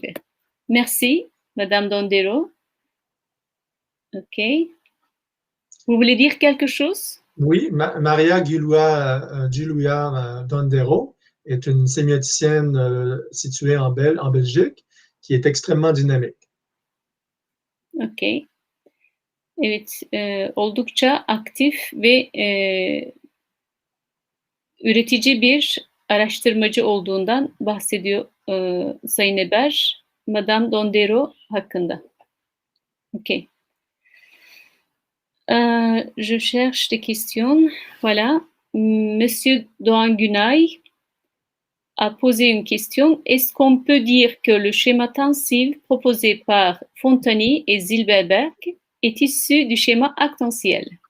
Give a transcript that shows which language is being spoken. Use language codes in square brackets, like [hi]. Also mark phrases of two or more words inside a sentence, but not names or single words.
[fr] Merci, Madame Dondero. Ok. Vous voulez dire quelque chose? Oui, Maria Giulia Dondero est une sémioticienne située en Belgique qui est extrêmement dynamique. Ok. [tr] Evet, oldukça aktif ve üretici bir araştırmacı olduğundan bahsediyor Sayın Eber, Madame Dondero hakkında. Ok. [fr] Je cherche des questions. Voilà. Monsieur Doğan Günay a posé une question. Est-ce qu'on peut dire que le schéma tensif proposé par Fontani et Zilberberg est issu du schéma actantiel?